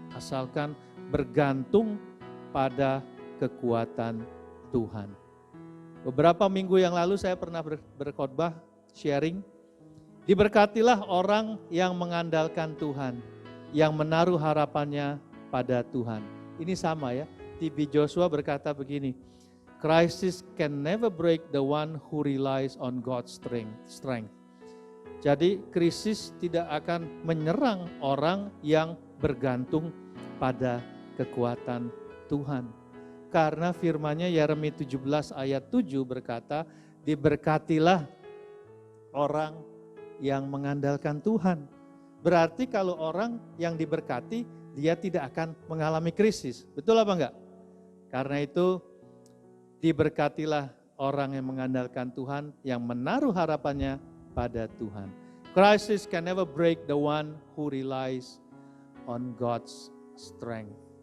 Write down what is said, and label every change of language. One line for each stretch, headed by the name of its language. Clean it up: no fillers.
Indonesian: Asalkan bergantung pada kekuatan Tuhan. Beberapa minggu yang lalu saya pernah berkhotbah, sharing. Diberkatilah orang yang mengandalkan Tuhan, yang menaruh harapannya pada Tuhan. Ini sama ya, TB Joshua berkata begini,
English: Crisis can never break the one who relies on God's strength.
Indonesian: Jadi krisis tidak akan menyerang orang yang bergantung pada kekuatan Tuhan. Karena firman-Nya Yeremia 17 ayat 7 berkata, diberkatilah orang yang mengandalkan Tuhan. Berarti kalau orang yang diberkati, dia tidak akan mengalami krisis. Betul apa enggak? Karena itu, diberkatilah orang yang mengandalkan Tuhan, yang menaruh harapannya pada Tuhan.
English: Crisis can never break the one who relies on God's strength.